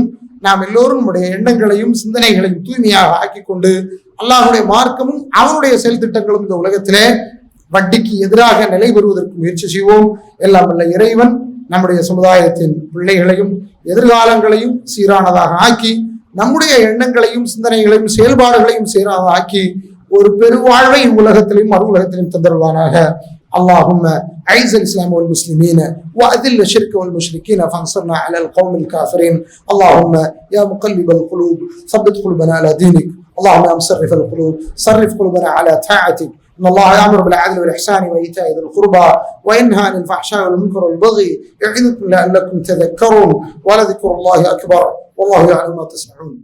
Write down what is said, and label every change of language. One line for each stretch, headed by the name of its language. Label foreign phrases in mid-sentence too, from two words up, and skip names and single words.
Tamil: நாம் எல்லோரும் நம்முடைய எண்ணங்களையும் சிந்தனைகளையும் தூய்மையாக ஆக்கி கொண்டு அல்லாஹ்வுடைய மார்க்கமும் அவனுடைய செயல் திட்டங்களும் இந்த உலகத்திலே வட்டிக்கு எதிராக நிலை பெறுவதற்கு முயற்சி செய்வோம். எல்லாம் வல்ல இறைவன் நம்முடைய சமுதாயத்தின் பிள்ளைகளையும் எதிர்காலங்களையும் சீரானதாக ஆக்கி, நம்முடைய எண்ணங்களையும் சிந்தனைகளையும் செயல்பாடுகளையும் சீரானதாக ஆக்கி ஒரு பெருவாழ்வை உலகத்திலும் மறு உலகத்திலும் தந்தருவானாக.
Arabic: اللهم أعز الإسلام والمسلمين وأذل الشرك والمشركين فانصرنا على القوم الكافرين. اللهم يا مقلب القلوب ثبت قلوبنا على دينك. اللهم يا مصرف القلوب صرف قلوبنا على طاعتك. إن الله يأمر بالعدل والإحسان وإيتاء ذي القربى وينهى عن الفحشاء والمنكر والبغي يعظكم لعلكم تذكرون ولذكر الله أكبر والله يعلم ما تصنعون.